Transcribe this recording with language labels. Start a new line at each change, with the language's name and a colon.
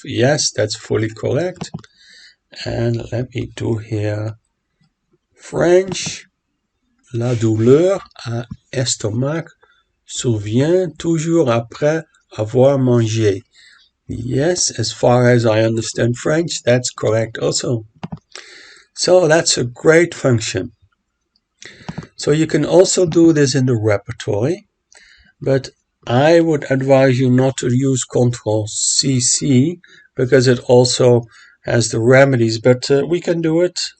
English: Yes, that's fully correct. And let me do here French.
French: La douleur à estomac survient toujours après avoir mangé.
English: Yes, as far as I understand French, that's correct also. So that's a great function. So you can also do this in the repertory, but I would advise you not to use Ctrl+CC because it also has the remedies, but we can do it.